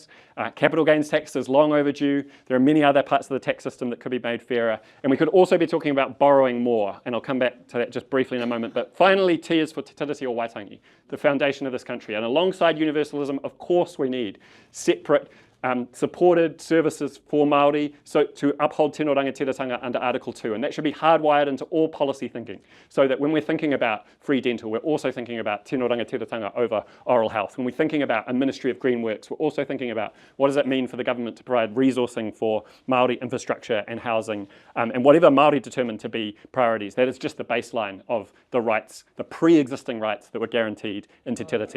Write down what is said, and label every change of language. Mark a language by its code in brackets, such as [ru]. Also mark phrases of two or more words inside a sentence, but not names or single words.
[en] Capital gains tax is long overdue. There are many other parts of the tax system that could be made fairer. And we could also be talking about borrowing more, and I'll come back to that just briefly in a moment. But finally, T is for Te Tiriti o Waitangi, the foundation of this country. And alongside universalism, of course, we need separate supported services for Māori, so to uphold [mi] tino rangatiratanga [en] under Article 2, and that should be hardwired into all policy thinking, so that when we're thinking about free dental, we're also thinking about [mi] tino rangatiratanga [en] over oral health. When we're thinking about a Ministry of Green Works, we're also thinking about what does it mean for the government to provide resourcing for Māori infrastructure and housing, and whatever Māori determined to be priorities. That is just the baseline of the rights, the pre-existing rights that were guaranteed in Te Tiriti.